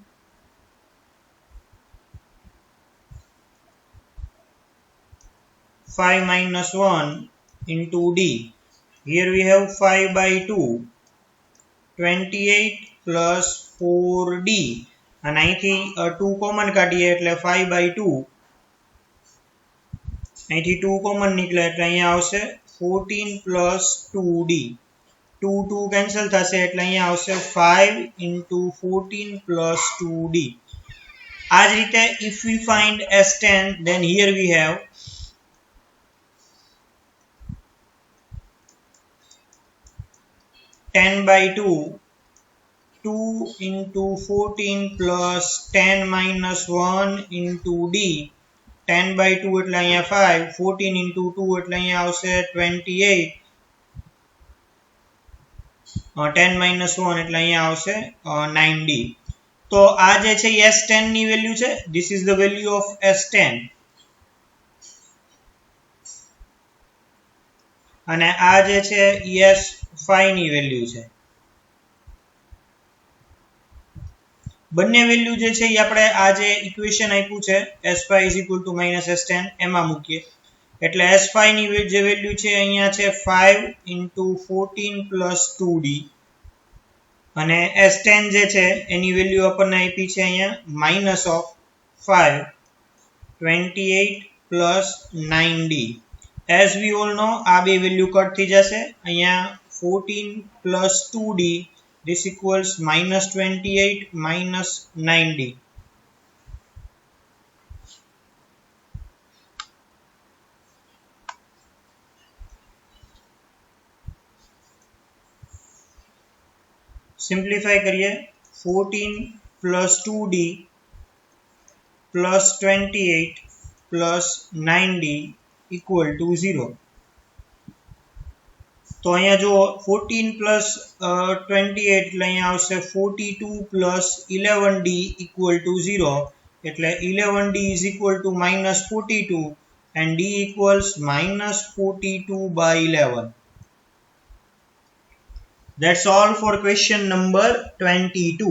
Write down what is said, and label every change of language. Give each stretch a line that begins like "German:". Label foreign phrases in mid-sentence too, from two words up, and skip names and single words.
English: 5 minus 1 into d. Here we have 5/2. 28 plus 4d.
Gujarati: And અહીંથી 2 કોમન કાઢીએ એટલે 5/2. અહીંથી 2 કોમન નીકળે એટલે અહીંયા આવશે 14 plus 2d. 2 કેન્સલ થશે એટલે અહીંયા આવશે 5 into 14 plus 2d. આ જ રીતે
English: if we find S10, then here we have 10 by 2, 2 into 14 plus 10 minus 1 into D.
Gujarati: 10 by 2 એટલે અહીંયા 5, 14 into 2 એટલે અહીંયા આવશે 28, 10 minus 1 એટલે અહીંયા આવશે 9D. તો આ જે છે S10 ની વેલ્યુ છે,
English: this is the value of S10.
Gujarati: અને આ જે છે S5 ની વેલ્યુ છે. બંને વેલ્યુ જે છે એ આપણે આ જે ઇક્વેશન આપ્યું છે S5 - S10 એમાં મૂકીએ એટલે S5 ની જે વેલ્યુ છે અહીંયા છે 5 into 14 plus 2D અને S10 જે છે એની વેલ્યુ આપણને આપી છે અહીંયા
English: minus of
Gujarati: 5, 28 plus 9D.
English: As we all know,
Gujarati: આ બે વેલ્યુ કટ થઈ જશે.
English: અહીંયા 14 plus 2D, this equals minus 28 minus 9D.
Hindi: Simplify करिए.
English: 14 plus 2D plus 28 plus 9D equal to 0. तो
Gujarati: અહીંયા જો
English: 14 plus 28
Gujarati: એટલે અહીંયા આવશે
English: 42 plus 11D equal to 0 એટલે 11D is equal to minus 42 and D equals minus 42 by 11. That's all for question number 22.